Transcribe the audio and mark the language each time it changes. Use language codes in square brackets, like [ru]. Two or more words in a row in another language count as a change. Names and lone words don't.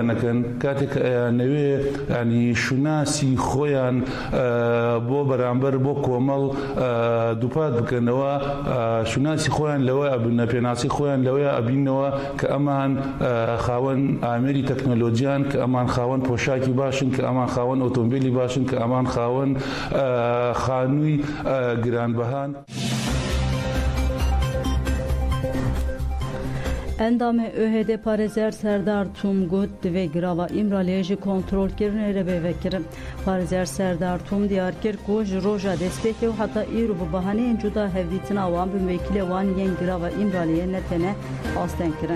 [ckb] نەکەن کاتێک کە ئەیانەوێ ینی شوناسی خۆیان بۆ بەرامبەر بۆ کۆمەڵ دووپات بکەنەوە شوناسی خۆیان لەوە ئەبنە پێناسی خۆیان لەوەیە ئەبینەوە کە ئەمان خاوەن ئامێری تەکنۆلۆجیان کە ئەمان خاوەن پۆشاکی باشن کە ئەمان خاوەن ئۆتۆمبیلی باشن کە ئەمان خاوەن خانووی گرانبەهان. [ku] Endamê ÖHD Parêzer Serdar Tum got divê girava İmraliyê jî kontrolkirinê re bêvekirin. Parêzer Serdar Tum diyar kir ku ji roja destpêkê û heta îro bi bahaneyên cuda hevdîtina wan bi wekîlê wan yên girava İmraliyê ne tene asten kirin.